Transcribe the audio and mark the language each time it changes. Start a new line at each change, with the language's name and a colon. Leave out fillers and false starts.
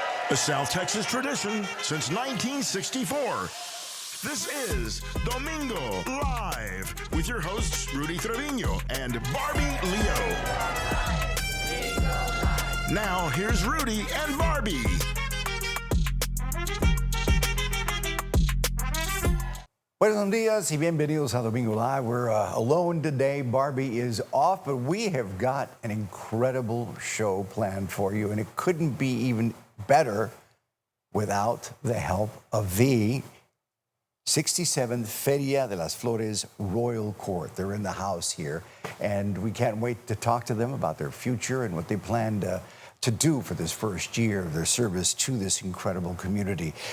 English: A South Texas tradition since 1964. This is Domingo Live with your hosts Rudy Trevino and Barbie Leo. Now here's Rudy and Barbie.
Spanish: Buenos días y bienvenidos a Domingo Live.
English: We're alone today. Barbie is off, but we have got an incredible show planned for you, and it couldn't be even better without the help of the 67th Feria de las Flores Royal Court. They're in the house here, and we can't wait to talk to them about their future and what they plan to do for this first year of their service to this incredible community.